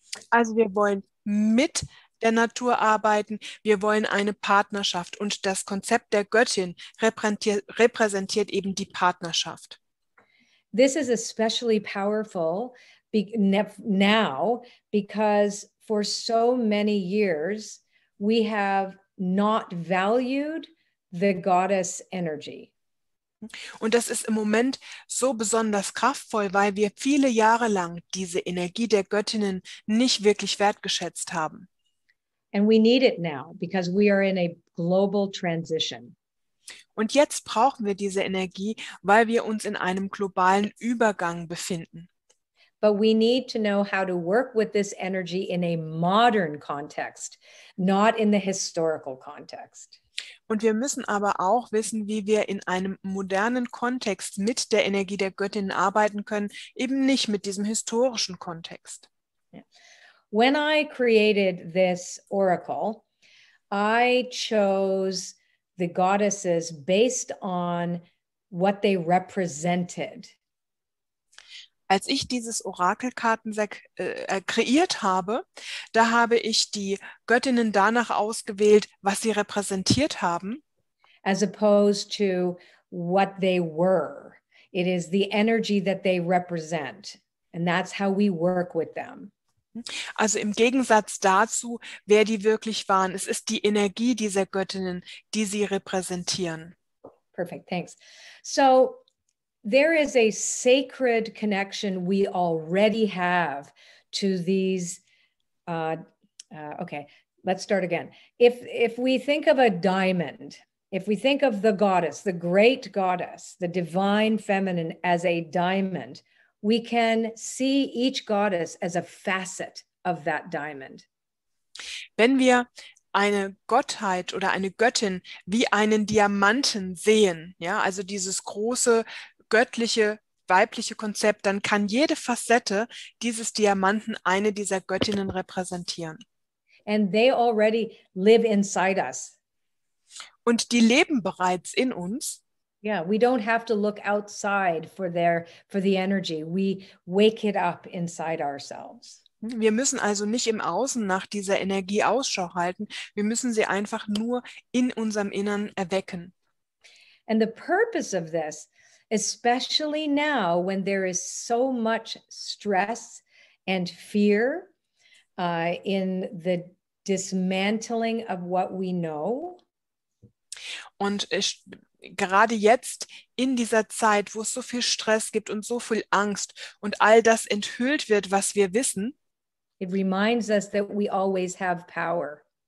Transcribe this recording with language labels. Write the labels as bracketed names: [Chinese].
[German] Also wir wollen mit der Natur arbeiten, wir wollen eine Partnerschaft und das Konzept der Göttin repräsentiert eben die Partnerschaft. [English] This is especially powerful now because for so many years we have not valued the goddess energy. [German] Und das ist im Moment so besonders kraftvoll, weil wir viele Jahre lang diese Energie der Göttinnen nicht wirklich wertgeschätzt haben. [English] And we need it now because we are in a global transition. [German] Und jetzt brauchen wir diese Energie, weil wir uns in einem globalen Übergang befinden. [English] But we need to know how to work with this energy in a modern context, not in the historical context. [German] Und wir müssen aber auch wissen, wie wir in einem modernen Kontext mit der Energie der Göttinnen arbeiten können, eben nicht mit diesem historischen Kontext. Yeah. [English] When I created this oracle, I chose the goddesses based on what they represented. [German] Als ich dieses Orakelkartenset kreiert habe, da habe ich die Göttinnen danach ausgewählt, was sie repräsentiert haben. [English] As opposed to what they were. It is the energy that they represent. And that's how we work with them. [German] Also im Gegensatz dazu, wer die wirklich waren. Es ist die Energie dieser Göttinnen, die sie repräsentieren. [English] Perfect, thanks. So there is a sacred connection we already have to these. Okay, let's start again. If we think of a diamond, if we think of the goddess, the great goddess, the divine feminine as a diamond, we can see each goddess as a facet of that diamond. [German] Wenn wir eine Gottheit oder eine Göttin wie einen Diamanten sehen, ja, also dieses große göttliche weibliche Konzept, dann kann jede Facette dieses Diamanten eine dieser Göttinnen repräsentieren. [English] And they already live inside us. [German] Und die leben bereits in uns. [English] Yeah, we don't have to look outside for the energy. We wake it up inside ourselves. [German] Wir müssen also nicht im Außen nach dieser Energie Ausschau halten. Wir müssen sie einfach nur in unserem Innern erwecken. [English] And the purpose of this, especially now when there is so much stress and fear in the dismantling of what we know. [German] Und gerade jetzt in dieser Zeit, wo es so viel Stress gibt und so viel Angst und all das enthüllt wird, was wir wissen, [English] it reminds us that we always have power.